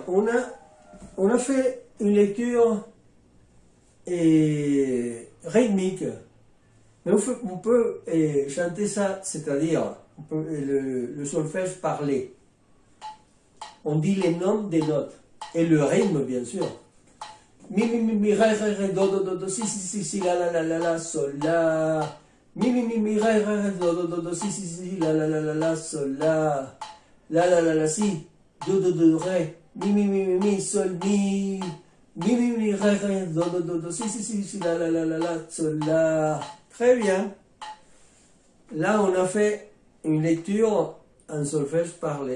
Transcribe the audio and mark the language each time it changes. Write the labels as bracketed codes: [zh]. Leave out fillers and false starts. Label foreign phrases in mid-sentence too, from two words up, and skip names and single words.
[fr] On a fait une lecture rythmique. Mais on peut chanter ça, c'est-à-dire le solfège parlé. On dit les noms des notes. Et le rythme, bien sûr. Mi, ré, do, si, la, sol, la. Mi, ré, do, si, la, sol, la, si. Do, ré. Mi, sol, mi. Mi, ré, do, si, la, sol, la. Très bien. Là, on a fait une lecture en solfège parlé.